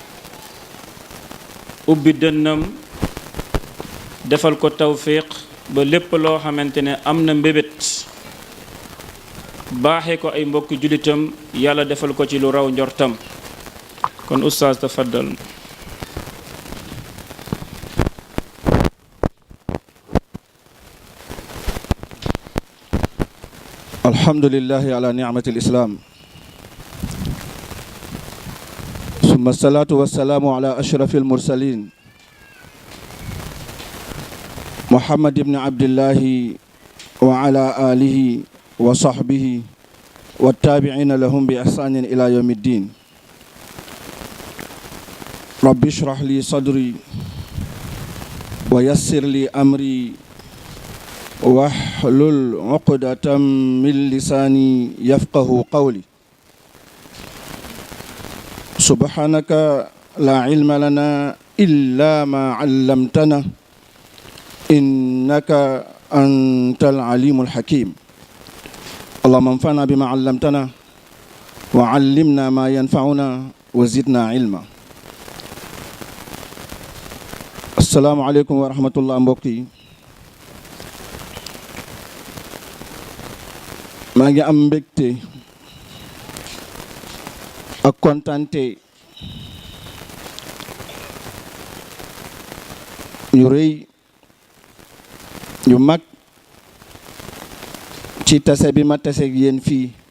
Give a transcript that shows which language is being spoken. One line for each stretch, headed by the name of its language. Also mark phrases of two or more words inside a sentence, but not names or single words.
Wolof: ubbi dënnam defal ko tawfiq ba lépp loo xamante ne am na mbébét baaxee ko ay mbokki jullitam yàlla defal ko ci lu raw njortam kon oustaz tafaddal
Arabic: الحمد لله على نعمة الإسلام ثم الصلاة والسلام على أشرف المرسلين محمد بن عبد الله وعلى آله وصحبه والتابعين لهم بإحسان إلى يوم الدين رب اشرح لي صدري ويسر لي أمري واحلل عقدة من لساني يفقهوا قولي سبحانك لا علم لنا إلا ما علمتنا إنك أنت العليم الحكيم اللهم انفعنا بما علمتنا وعلمنا ما ينفعنا وزدنا علما السلام عليكم ورحمة الله
Wolof: mbokk yi maa ngi am mbégte ak kontante yu rëy yu mag ci tase bi ma tase ak yéen fii